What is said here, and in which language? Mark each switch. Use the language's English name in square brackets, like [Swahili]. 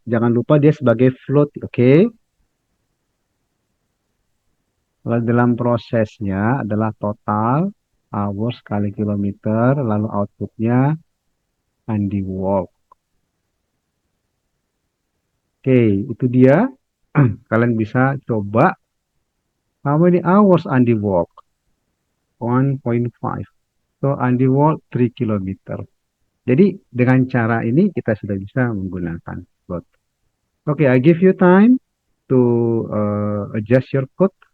[Indonesian] Jangan lupa dia sebagai float, oke? Lalu dalam prosesnya adalah total hours kali kilometer, lalu outputnya Andy Wall. Oke, itu dia. Kalian bisa coba [English] how many hours Andy walk? 1.5. So Andy walk 3 kilometer. [Indonesian] Jadi dengan cara ini kita sudah bisa menggunakan plot. Oke, [English] I give you time to adjust your code.